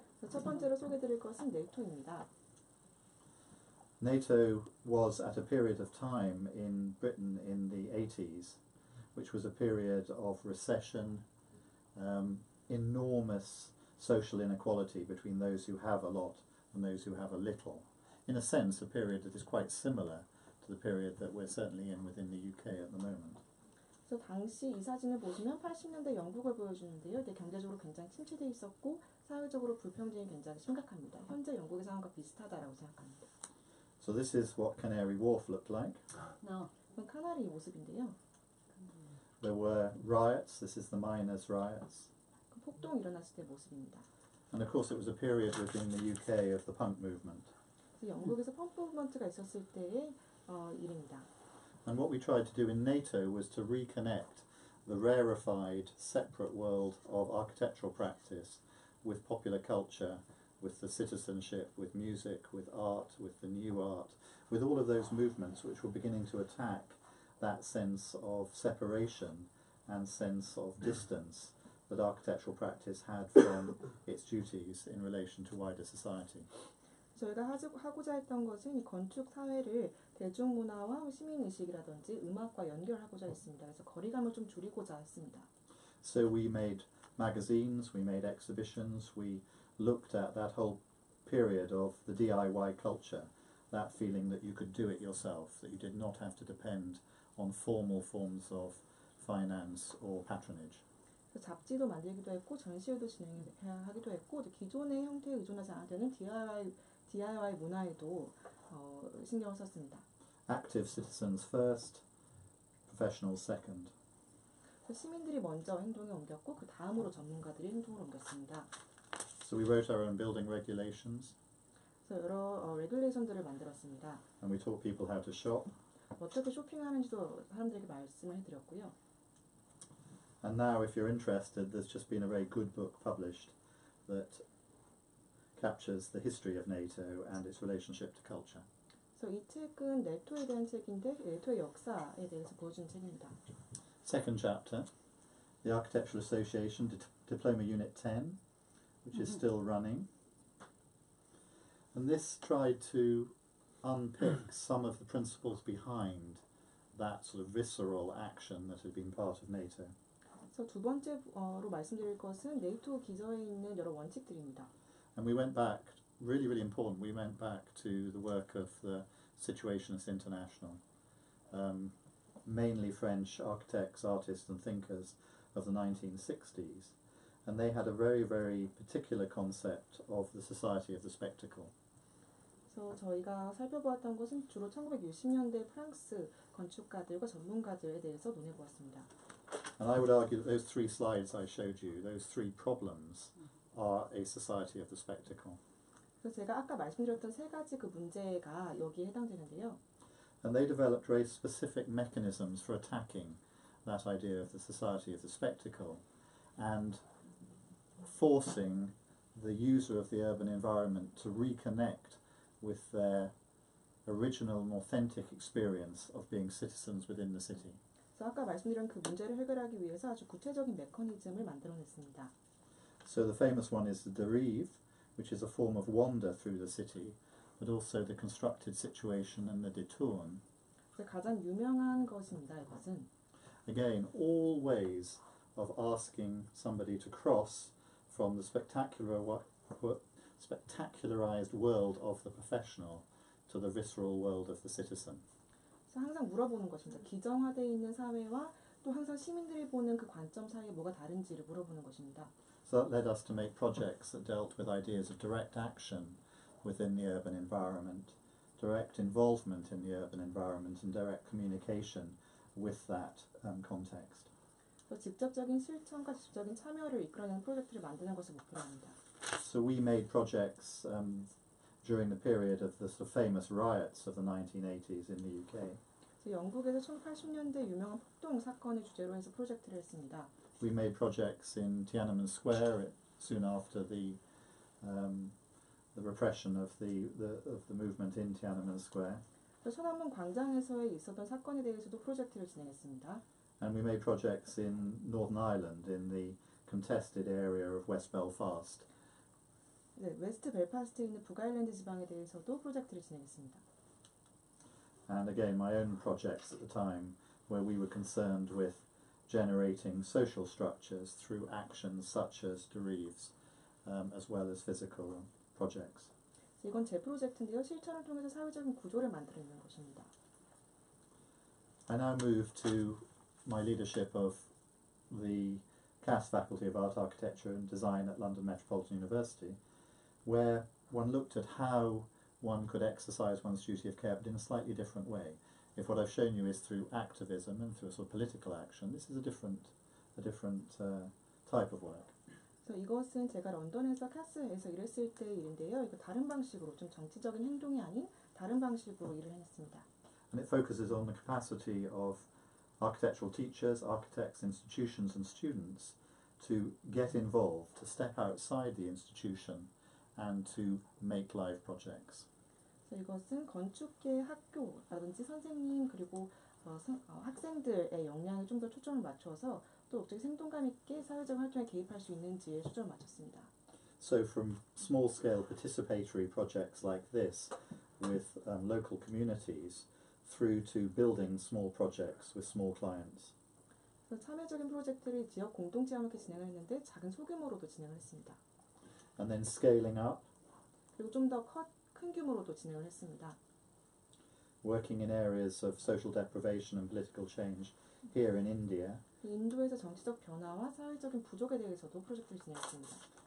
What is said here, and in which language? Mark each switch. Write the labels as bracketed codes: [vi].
[ko] 첫 번째로 소개드릴 것은 네이토입니다. [en] NATO was at a period of time in Britain in the 80s, which was a period of recession, enormous social inequality between those who have a lot and those who have a little. In a sense, a period that is quite similar to the period that we're certainly in within the UK at the moment. [ko] 그래서 당시 이 사진을 보시면 80년대 영국을 보여주는데요. 경제적으로 굉장히 침체되어 있었고 사회적으로 불평등이 굉장히 심각합니다. 현재 영국의 상황과 비슷하다라고 생각합니다. [en] So this is what Canary Wharf looked like. [ko] 그건 카나리 모습인데요. [en] There were riots. This is the miners' riots. [ko] 폭동이 일어났을 때 모습입니다. [en] And of course it was a period within the UK of the punk movement. [ko] 영국에서 펌프 무브먼트가 있었을 때의 일입니다. [en] And what we tried to do in NATO was to reconnect the rarefied, separate world of architectural practice with popular culture, with the citizenship, with music, with art, with the new art, with all of those movements which were beginning to attack that sense of separation and sense of distance that architectural practice had from its duties in relation to wider society. [ko] 저희가 하고자 했던 것은 이 건축 사회를 대중문화와 시민의식이라든지 음악과 연결하고자 했습니다. 그래서 거리감을 좀 줄이고자 했습니다. [en] So we made magazines, we made exhibitions, we looked at that whole period of the DIY culture, that feeling that you could do it yourself, that you did not have to depend on formal forms of finance or patronage. [ko] 잡지도 만들기도 했고 전시회도 진행하기도 했고 기존의 형태에 의존하지 않아도 되는 DIY 문화에도 신경을 썼습니다. [en] Active citizens first, professionals second. [ko] 시민들이 먼저 행동에 옮겼고 그 다음으로 전문가들이 행동을 옮겼습니다. [en] So we wrote our own building regulations. [ko] 그래서 여러 레귤레이션들을 만들었습니다. [en] And we taught people how to shop. [ko] 어떻게 쇼핑하는지도 사람들에게 말씀을 해드렸고요. [en] And now, if you're interested, there's just been a very good book published that captures the history of NATO and its relationship to culture. [ko] 그래서 이 책은 네토에 대한 책인데 네토의 역사에 대해서 보여주는 책입니다. [en] Second chapter, the Architectural Association Diploma Unit 10, which is still running. And this tried to unpick some of the principles behind that sort of visceral action that had been part of NATO. [ko] 그래서 두 번째로 말씀드릴 것은 네이토 기저에 있는 여러 원칙들입니다. [en] And we went back, really, really important, we went back to the work of the Situationists International, mainly French architects, artists and thinkers of the 1960s. And they had a very, very particular concept of the society of the spectacle. [ko] 그래서 저희가 살펴보았던 것은 주로 1960년대 프랑스 건축가들과 전문가들에 대해서 논해보았습니다. [en] And I would argue that those three slides I showed you, those three problems, are a society of the spectacle. [ko] 그래서 제가 아까 말씀드렸던 세 가지 그 문제가 여기에 해당되는데요. [en] And they developed very specific mechanisms for attacking that idea of the society of the spectacle and forcing the user of the urban environment to reconnect with their original and authentic experience of being citizens within the city. [ko] 그래서 아까 말씀드린 그 문제를 해결하기 위해서 아주 구체적인 메커니즘을 만들어냈습니다. [en] So the famous one is the derive, which is a form of wander through the city, but also the constructed situation and the detourn. [ko] 가장 유명한 것입니다. 이것은 [en] Again, all ways of asking somebody to cross from the spectacularized world of the professional to the visceral world of the citizen. [ko] 그래서 항상 물어보는 것입니다. 기정화되어 있는 사회와 또 항상 시민들이 보는 그 관점 사이에 뭐가 다른지를 물어보는 것입니다. [en] So that led us to make projects that dealt with ideas of direct action within the urban environment, direct involvement in the urban environment, and direct communication with that context. [ko] 그래서 직접적인 실천과 직접적인 참여를 이끌어내는 프로젝트를 만드는 것을 목표로 합니다. [en] So we made projects during the period of the sort of famous riots of the 1980s in the UK. [ko] 영국에서 1980년대 유명한 폭동 사건을 주제로 해서 프로젝트를 했습니다. [en] We made projects in Tiananmen Square soon after the repression of the movement in Tiananmen Square. [ko] 천안문 광장에서의 있었던 사건에 대해서도 프로젝트를 진행했습니다. [en] And we made projects in Northern Ireland in the contested area of West Belfast. [ko] 네, 웨스트 벨파스트에 있는 북아일랜드 지방에 대해서도 프로젝트를 진행했습니다. [en] And again, my own projects at the time, where we were concerned with generating social structures through actions such as derives, as well as physical projects. [ko] 이건 제 프로젝트인데요. 실천을 통해서 사회적인 구조를 만들어내는 것입니다. [en] I now move to my leadership of the Cass Faculty of Art, Architecture and Design at London Metropolitan University, where one looked at how one could exercise one's duty of care, but in a slightly different way. If what I've shown you is through activism and through a sort of political action, this is a different type of work. [ko] 그래서 이것은 제가 런던에서 카스에서 일했을 때 일인데요. 이거 다른 방식으로 좀 정치적인 행동이 아닌 다른 방식으로 일을 했습니다. [en] And it focuses on the capacity of architectural teachers, architects, institutions and students to get involved, to step outside the institution and to make live projects. [ko] 그래서 이것은 건축계 학교라든지 선생님 그리고 학생들의 역량에 좀 더 초점을 맞춰서 또 어떻게 생동감 있게 사회적 활동에 개입할 수 있는지에 초점을 맞췄습니다. [en] So from small-scale participatory projects like this with local communities through to building small projects with small clients. [ko] 그래서 참여적인 프로젝트를 지역 공동체와 함께 진행을 했는데 작은 소규모로도 진행을 했습니다. [en] And then scaling up. [ko] 그리고 좀 더 큰 규모로도 진행을 했습니다. [en] Working in areas of social deprivation and political change here in India. [ko] 인도에서 정치적 변화와 사회적인 부족에 대해서도 프로젝트를 진행했습니다.